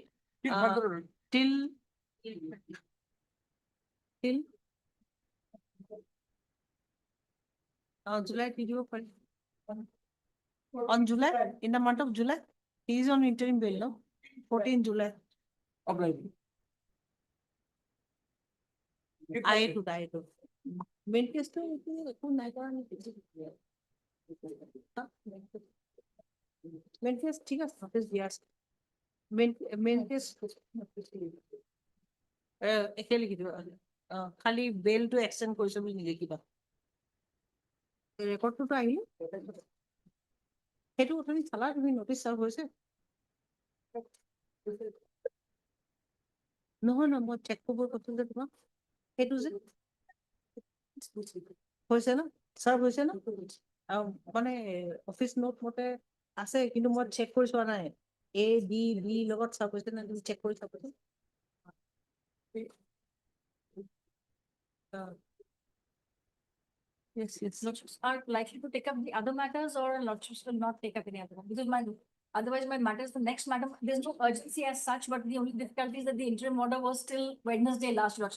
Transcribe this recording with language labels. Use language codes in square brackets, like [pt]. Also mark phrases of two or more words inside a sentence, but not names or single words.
[en] Till July, on July, in the month of July, he is on interim bail, no? 14 July. I to. Main case to main case [as] ঠিক আছে [en] main case [as] একে লিখি দিব খালি বেল টো এক্সটেন্ড কৰিছে বুলি নিলিখিবা ৰেকৰ্ডটো আহিলে সেইটো তুমি চালা তুমি [en] notice serve [as] হৈছে নহয় নহয় মই চেক কৰিব কৈছো যে তোমাক সেইটো যে হৈছে না চাৰ্ভ হৈছে না মানে [en] office note [as] মতে আছে কিন্তু মই চেক কৰি চোৱা নাই এ বি বি লগত চাৰ্ভ হৈছে না তুমি চেক কৰি চাবচোন [en] Yes, yes. Lordships are likely to take up the other matters, or lordships will not take up any other one? Because otherwise my matters, the next matter, there's no urgency as such, but the only difficulty is that the interim order was till Wednesday last, lordship.